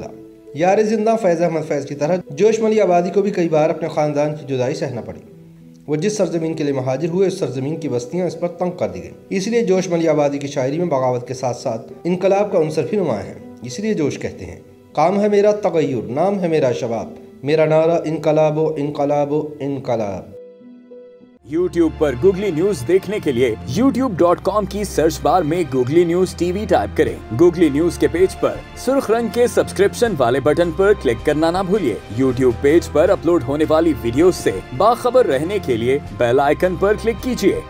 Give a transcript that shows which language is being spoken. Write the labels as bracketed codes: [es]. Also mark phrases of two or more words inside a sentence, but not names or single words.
[ur] یار زندہ فیض احمد فیض کی طرح جوش ملیح آبادی کو بھی کئی بار اپنے خاندان کی جدائی سہنا پڑی۔ وہ جس سرزمین کے لیے مہاجر ہوئے اس سرزمین کی بستیاں اس پر تنگ کر دی گئیں۔ اس لیے جوش ملیح آبادی کی شاعری میں بغاوت کے ساتھ ساتھ انقلاب کا عنصر بھی نمایاں ہے۔ اس لیے جوش کہتے ہیں، کام ہے میرا تغیر، نام ہے میرا شباب، میرا نعرہ انقلاب و انقلاب و انقلاب۔ YouTube پر گوگلی نیوز دیکھنے کے لیے youtube.com کی [en] search bar [ur] میں گوگلی نیوز ٹی وی ٹائپ کریں. گوگلی نیوز کے پیج پر سرخ رنگ کے سبسکرپشن والے بٹن پر کلک کرنا نہ بھولیے. YouTube پیج پر اپلوڈ ہونے والی ویڈیو سے باخبر رہنے کے لیے [en] bell icon [ur] پر کلک کیجیے.